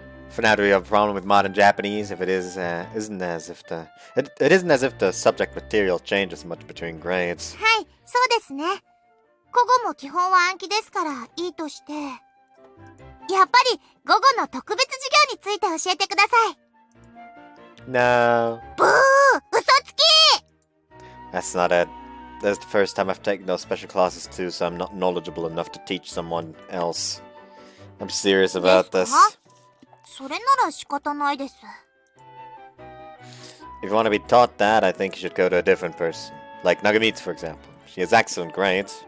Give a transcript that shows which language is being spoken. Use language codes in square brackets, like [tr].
[en] For now, do we have a problem with modern Japanese? If it is, isn't as if the it isn't as if the subject material changes much between grades. [ja] はい、そうですね。古語も基本は暗記ですからいいとして。やっぱり午後の特別授業について教えてください。 [en] No. [ja] ブー！嘘つき！ [en] That's not it. That's the first time I've taken those special classes too, so I'm not knowledgeable enough to teach someone else. I'm serious about this. [ja] それなら仕方ないです。 [en] If you want to be taught that, I think you should go to a different person. Like Nagamitsu, for example. She has excellent grades.